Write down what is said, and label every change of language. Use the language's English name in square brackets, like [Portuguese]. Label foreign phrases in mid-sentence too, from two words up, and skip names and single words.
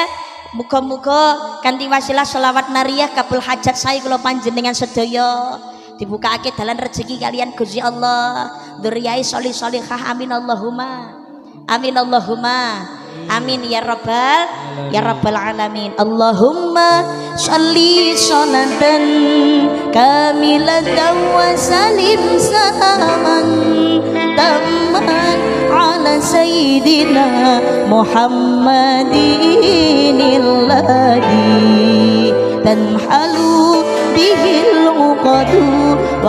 [Javanese] Muga-muga kanthi wasilah selawat nariyah kabul hajat saya kula panjenengan sedaya. Dibukake dalan rezeki kalian Gusti Allah, [Arabic] ذرية صالح صالحة. آمين اللهم آمين اللهم آمين يا رب العالمين. اللهم صل صلاة كاملة وسلم سلاما تاما على سيدنا محمد الذي تنحل به العقد و